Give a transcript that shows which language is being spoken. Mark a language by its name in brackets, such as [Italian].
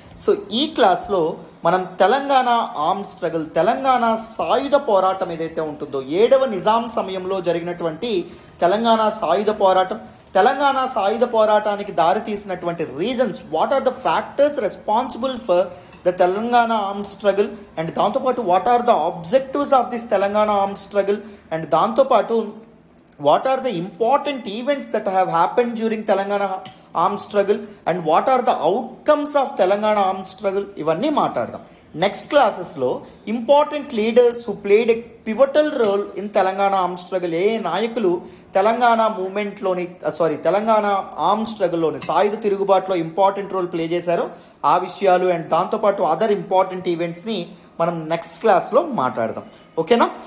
[Telugu] So ఈ క్లాస్లో మనం తెలంగాణ ఆర్మ్ స్ట్రగుల్, తెలంగాణ సాయుధ పోరాటం ఏదైతే ఉంటుందో 7వ నిజాం సమయంలో జరిగినటువంటి తెలంగాణ సాయుధ పోరాటం, తెలంగాణ సాయుధ పోరాటానికి దారితీసినటువంటి reasons, [English] what are the factors responsible for the Telangana arm struggle, [Telugu] and దాంతోపాటు [English] what are the objectives of this Telangana arm struggle, [Telugu] and దాంతోపాటు [English] what are the important events that have happened during Telangana armed struggle and what are the outcomes of Telangana armed struggle, [Telugu] ఇవన్నీ మాట్లాడదాం. Next క్లాసెస్లో [English] important leaders who played a pivotal role in Telangana arm struggle, [Telugu] ఏ నాయకులు Telangana మూమెంట్లోని Telangana arm స్ట్రగుల్లోని సాయుధ తిరుగుబాటులో important role play చేశారో ఆ విషయాలు and దాంతోపాటు other important ఈవెంట్స్ని మనం నెక్స్ట్ క్లాస్లో మాట్లాడదాం. ఓకేనా?